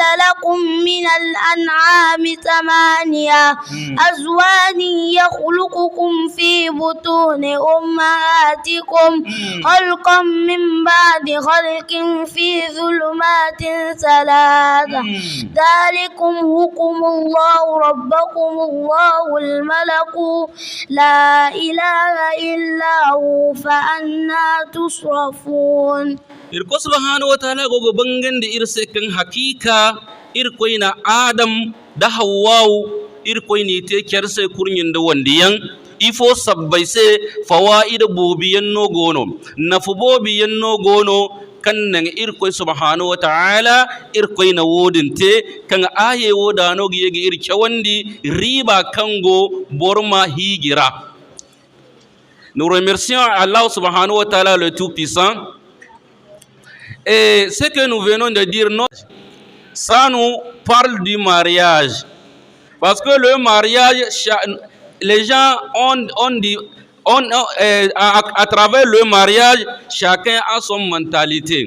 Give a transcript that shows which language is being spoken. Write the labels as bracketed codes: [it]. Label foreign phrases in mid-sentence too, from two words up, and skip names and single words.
[ar] لكم من الأنعام 8 أزواج يخلقكم في بطون أمهاتكم خلقا من بعد خلق في ظلمات 3 ذلكم حكم الله ربكم الله الملك لا إله إلا هو فأنا تصرفون [dje] irko [ar] سبحانه وتعالى [dje] gogo bangande irse kan hakika irkoyna adam da hawwawu irkoyni te kerse kurnyin da wandiyan ifo sabbai se fawaid bobiyan no gono nafu bobiyan no gono kan nan irkoy [ar] سبحانه وتعالى [dje] irkoyna wodinte kan aye wodano giyege irke wandi riba kango borma higira. [fr] Nous remercions Allah [ar] سبحانه وتعالى [fr] le Tout-Puissant. Et ce que nous venons de dire, ça nous parle du mariage. Parce que le mariage, les gens à travers le mariage, chacun a son mentalité.